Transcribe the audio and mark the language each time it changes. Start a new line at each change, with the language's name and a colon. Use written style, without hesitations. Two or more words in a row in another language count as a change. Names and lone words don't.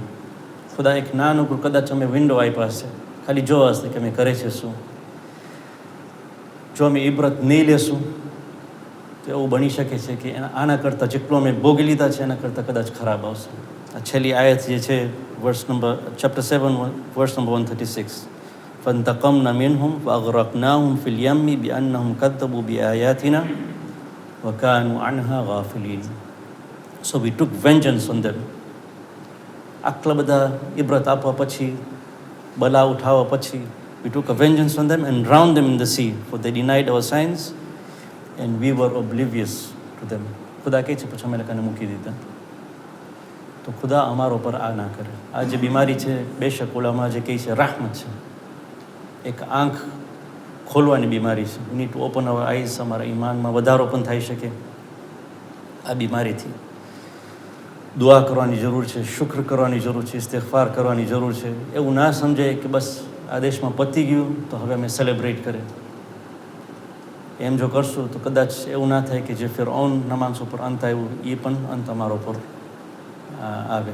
Gujarati: ખુદા એક નાનું કદાચ અમે વિન્ડો આપ્યા છે ખાલી જોવા હશે કે અમે કરે છે શું. જો અમે ઇબ્રત નહીં લેશું તો એવું બની શકે છે કે આના કરતાં જેટલું અમે ભોગી લીધા છે એના કરતાં કદાચ ખરાબ આવશે. આ છેલ્લી આયત જે છે ચેપ્ટર 7
English: verse number
Gujarati: 136,
Arabic: فانتقمنا منهم فأغرقناهم في اليم بأنهم كذبوا بآياتنا وكانوا عنها غافلين.
English: So we took vengeance on them.
Gujarati: આટલા બધા ઇબ્રત આપવા પછી, બલા ઉઠાવવા પછી,
English: we took a vengeance on them and drowned them in the sea, for they denied our signs and we were oblivious to them.
Gujarati: ખુદા કહે છે પછી અમે લોકોને મૂકી દીધા. તો ખુદા અમારો પર આ ના કરે. આ જે બીમારી છે બેશક ઓલામાં જે કહે છે rahmat છે, એક આંખ ખોલવાની બીમારી છે.
English: we need to open our eyes.
Gujarati: અમારા ઈમાનમાં વધારો પણ થઈ શકે આ બીમારીથી. દુઆ કરવાની જરૂર છે, શુક્ર કરવાની જરૂર છે, ઇસ્તિગફાર કરવાની જરૂર છે. એવું ના સમજાય કે બસ આ દેશમાં પતી ગયું તો હવે અમે સેલિબ્રેટ કરીએ. એમ જો કરશું તો કદાચ એવું ના થાય કે જે ફિરૌનના માણસો પર અંત આવ્યું એ પણ અંત અમારો પર આવે.